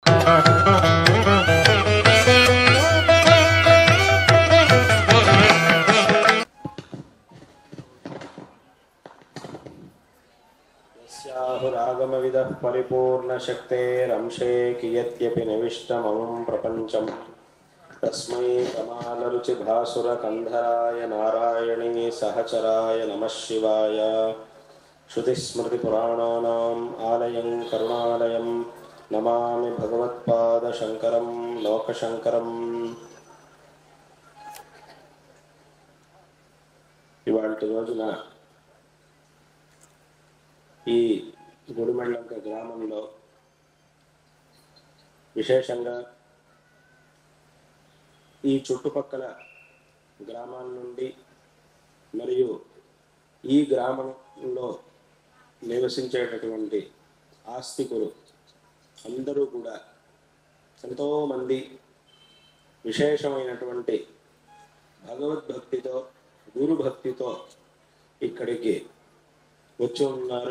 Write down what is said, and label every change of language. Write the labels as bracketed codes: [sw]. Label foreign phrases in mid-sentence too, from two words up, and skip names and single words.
[sa] यस्याहुरागमविदः परिपूर्णशक्तेरंशे कियत्यपि निविष्टममुं प्रपञ्चम् तस्मै कमालरुचिभासुरकन्धराय नारायणी सहचराय नमः शिवाय। श्रुतिस्मृतिपुराणानाम् आलयं करुणालयं नमामि भगवत्पादशङ्करं लोकशङ्करम्। [te] ఇవాల్టి రోజున ఈ గుడిమెళ్ళంక గ్రామంలో విశేషంగా ఈ చుట్టుపక్కల గ్రామాల నుండి మరియు ఈ గ్రామంలో నివసించేటటువంటి ఆస్తికులు అందరూ కూడా ఎంతోమంది విశేషమైనటువంటి భగవద్భక్తితో గురుభక్తితో ఇక్కడికి వచ్చి ఉన్నారు.